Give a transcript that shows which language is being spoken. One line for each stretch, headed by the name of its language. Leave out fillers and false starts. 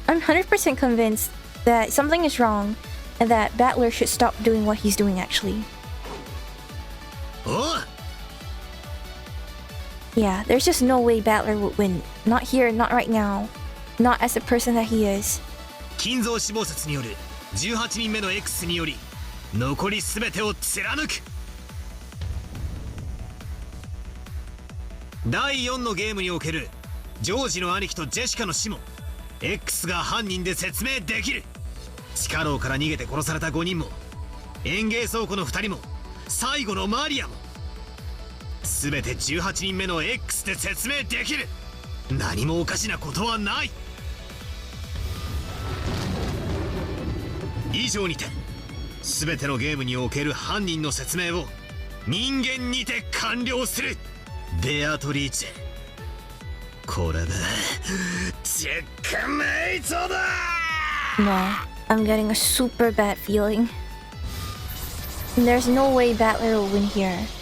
English: I'm 100% convinced that something is wrong and that Battler should stop doing what he's doing actually. おう Yeah, there's just no way Battler would win. Not here, not right now. Not as the person that he is.
Japanese: 金蔵死亡説による18人目の X により残り全てを貫く。第4のゲームにおけるジョージの兄貴とジェシカの死も X が犯人で説明できる。地下牢から逃げて殺された5人も園芸倉庫の2人も最後のマリアも全て18人目の X で説明できる。何もおかしなことはない。以上にて全てのゲームにおける犯人の説明を人間にて完了する。ベアトリーチェ、これでチェックメイトだ。
English: No, I'm getting a super bad feeling. There's no way Battler will win here.